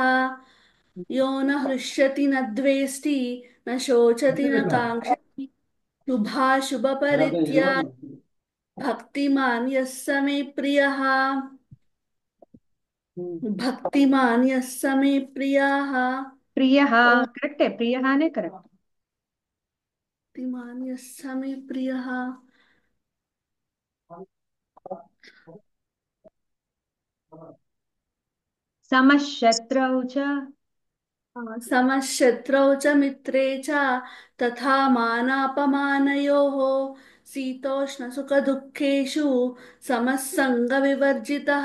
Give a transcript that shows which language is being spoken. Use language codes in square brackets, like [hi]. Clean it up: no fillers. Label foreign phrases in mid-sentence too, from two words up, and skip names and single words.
[sa] यो न हृष्यति न द्वेष्टि न शोचति न काङ्क्षति, शुभाशुभपरित्यागी भक्तिमान् यः स मे प्रियः. भक्तिमान् यः स मे प्रियः. ప్రియ. ఓం [te] కరెక్టే, ప్రియనే కరెక్ట్. [sa] भक्तिमान् यः स मे प्रियः. సమశత్రౌ చ. समशत्रौ च मित्रे च तथा मानापमानयोः, शीतोष्णसुखदुःखेषु समः सङ्गविवर्जितः.